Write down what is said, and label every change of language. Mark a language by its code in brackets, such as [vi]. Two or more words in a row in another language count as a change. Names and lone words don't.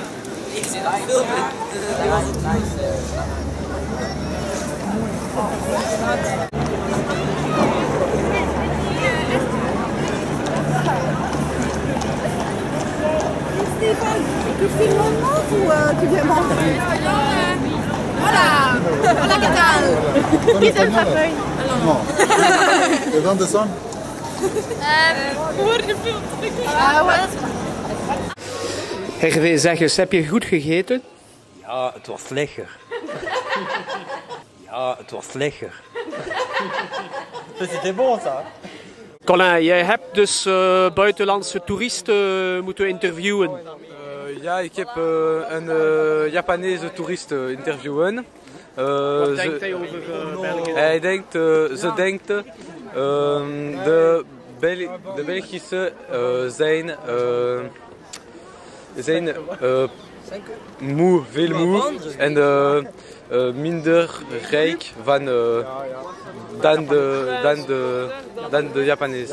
[nl] Ik zit aan het filmen. [fr] Stéphane, tu filmes en monte ou tu viens manger? Voilà. Voilà, Catal. Qui donne sa feuille? Non. Je donne de son. Ah ouais. [nl] Hervé, zeg eens, heb je goed gegeten? Ja, het was lekker. Ja, het was lekker. [fr] C'était bon ça. [nl] Colin, jij hebt dus buitenlandse toeristen moeten interviewen. Ja, ik heb een Japanese toerist interviewen. Wat denkt hij over België? Hij denkt, ze denkt, de Belgische zijn moe, veel moe en minder rijk dan de Japanese.